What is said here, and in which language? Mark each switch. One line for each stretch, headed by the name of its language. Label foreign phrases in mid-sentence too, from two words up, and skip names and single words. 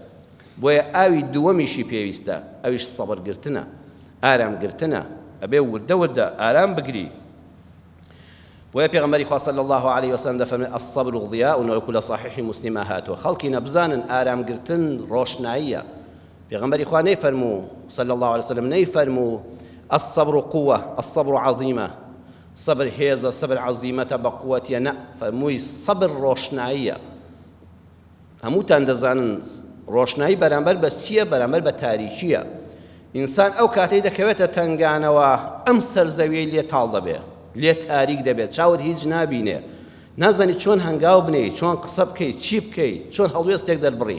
Central Kurdish: بۆیە ئاوی دووەمیشی پێویستە ئەویش سەبرگرتنە ئارامگرتنە ئەبێ وردە وردە ئارام بگری. بۆیە پێغەمبەری خوا
Arabic: صلی الله علیه وسلم
Central Kurdish: دەفەرمێ
Arabic: الصبر ضیاء
Central Kurdish: وەکو لە صحیحی موسلیمە هاتووە خەڵکی نەبزانن ئارامگرتن ڕۆشناییە. پێغەمبەری خوا نەیفەرموو
Arabic: صلی الله علیه وسلم
Central Kurdish: نەیفەرموو
Arabic: الصبر قوة الصبر عظيمة
Central Kurdish: صبر هێزە صبر عەزیمەتە بە قووەتیە نە فەرمووی صبر ڕۆشناییە. هەمووتان دەزانن ڕۆشنایی بەرامبەر بە چییە؟ بەرامبەر بە تاریکیە. ئینسان ئەو کاتەی دەکەوێتە تنگانەوە ئەم سەرزەویەی لێ تاڵ دەبێ لێ تاریک دەبێت چاوت هیچ نابینێ نازانی چۆن هەنگاو بنێی چۆن قسە بکەیت چی بکەیت چۆن هەڵوێستێک دەربڕی.